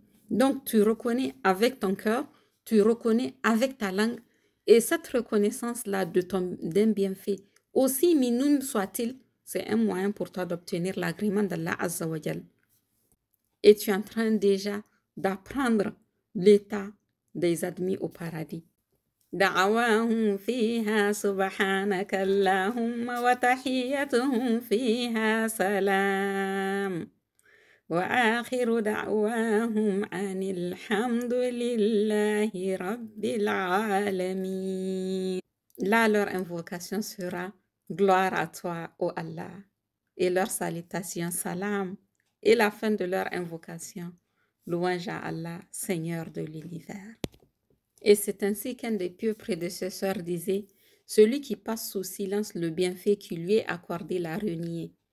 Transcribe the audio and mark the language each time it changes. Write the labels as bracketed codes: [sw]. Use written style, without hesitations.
[fr] Donc, tu reconnais avec ton cœur, tu reconnais avec ta langue, et cette reconnaissance-là d'un bienfait, aussi minime soit-il, c'est un moyen pour toi d'obtenir l'agrément d'Allah Azza wa Jal. Et tu es en train déjà d'apprendre l'état des admis au paradis. [ar] دعواهم فيها سبحانك اللهم وتحيتهم فيها سلام وآخر دعواهم أن الحمد لله رب العالمين. [fr] Là, leur invocation sera gloire à toi, ô Allah, et leur salutation salam, et la fin de leur invocation louange à Allah, Seigneur de l'univers. Et c'est ainsi qu'un des pieux prédécesseurs disait: celui qui passe sous silence le bienfait qui lui est accordé l'a renié.